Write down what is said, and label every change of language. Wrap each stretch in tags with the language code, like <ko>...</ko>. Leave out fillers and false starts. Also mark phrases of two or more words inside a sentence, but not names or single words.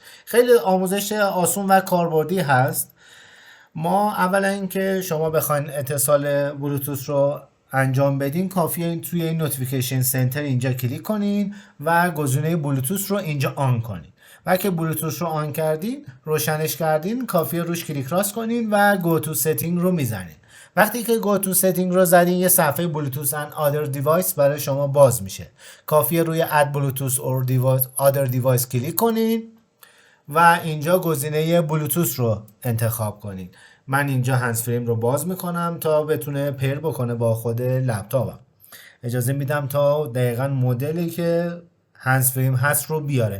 <fa>خیلی آموزش آسون و کاربردی هست. ما اولا اینکه شما بخواین اتصال بلوتوث رو انجام بدین، کافیه توی این</fa> <en>notification center</en> <fa>اینجا کلیک کنین و گزینه بلوتوث رو اینجا آن کنین. وقتی که بلوتوث رو آن کردین، روشنش کردین، کافیه روش کلیک راست کنین و</fa> <en>go to setting</en> <fa>رو میزنین. وقتی که</fa> <en>go to setting</en> <fa>رو زدین، یه صفحه بلوتوث</fa> <en>and other device</en> <fa>برای شما باز میشه. کافیه روی</fa> <en>add bluetooth or device other device</en> <fa>کلیک کنین و اینجا گزینه بلوتوث رو انتخاب کنین. من اینجا هندزفریم رو باز میکنم تا بتونه پیر بکنه با خود لپتاپم. اجازه میدم تا دقیقاً مدلی که هندزفریم هست رو بیاره.</fa>